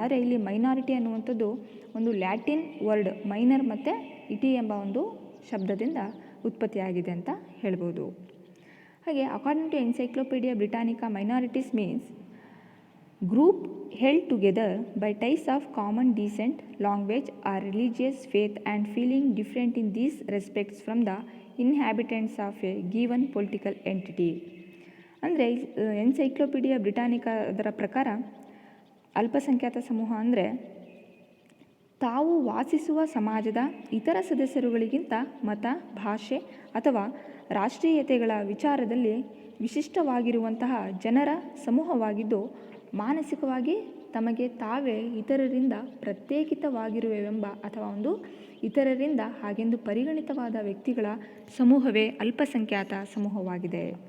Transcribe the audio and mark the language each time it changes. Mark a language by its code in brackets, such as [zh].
[kn] ಆದರೆ ಇಲ್ಲಿ ಮೈನಾರಿಟಿ ಅನ್ನುವಂಥದ್ದು ಒಂದು ಲ್ಯಾಟಿನ್ ವರ್ಡ್ ಮೈನರ್ ಮತ್ತು ಇಟಿ ಎಂಬ ಒಂದು ಶಬ್ದದಿಂದ ಉತ್ಪತ್ತಿಯಾಗಿದೆ ಅಂತ ಹೇಳ್ಬೋದು. [en] ಹಾಗೆ according to Encyclopaedia Britannica, minorities means group held together by ties of common descent, language or religious faith and feeling different in these respects from the inhabitants of a given political entity. [kn] ಅಂದರೆ encyclopaedia Britannica ಅದರ ಪ್ರಕಾರ ಅಲ್ಪಸಂಖ್ಯಾತ ಸಮೂಹ ಅಂದರೆ ತಾವು ವಾಸಿಸುವ ಸಮಾಜದ ಇತರ ಸದಸ್ಯರುಗಳಿಗಿಂತ ಮತ, ಭಾಷೆ ಅಥವಾ ರಾಷ್ಟ್ರೀಯತೆಗಳ ವಿಚಾರದಲ್ಲಿ ವಿಶಿಷ್ಟವಾಗಿರುವಂತಹ ಜನರ ಸಮೂಹವಾಗಿದ್ದು ಮಾನಸಿಕವಾಗಿ ತಮಗೆ ತಾವೇ ಇತರರಿಂದ ಪ್ರತ್ಯೇಕಿತವಾಗಿರುವೆವೆಂಬ ಅಥವಾ ಒಂದು ಇತರರಿಂದ ಹಾಗೆಂದು ಪರಿಗಣಿತವಾದ ವ್ಯಕ್ತಿಗಳ ಸಮೂಹವೇ ಅಲ್ಪಸಂಖ್ಯಾತ ಸಮೂಹವಾಗಿದೆ.